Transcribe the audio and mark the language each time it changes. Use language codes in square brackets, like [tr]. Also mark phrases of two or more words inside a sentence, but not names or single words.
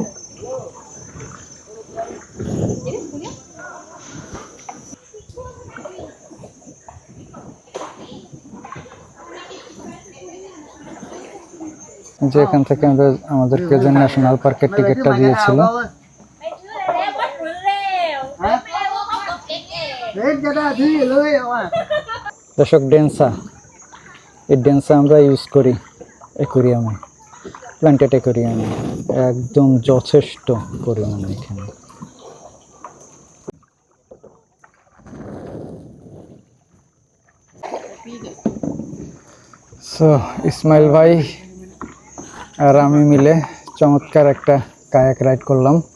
[bn] যে এখান থেকে আমাদেরকে যে [en] national park's [bn] টিকিটটা দিয়েছিল, [th] เฮ้ยจะได้ที่เลยเอาอ่ะ [bn] দর্শক, ডেন্সা, এই ডেন্সা আমরা ইউজ করি অ্যাকোরিয়ামে, [en] planted aquarium, [bn] একদম যথেষ্ট পরিমাণে এখানে। সো ইসমাইল ভাই আর আমি মিলে চমৎকার একটা [en] kayak ride [bn] করলাম।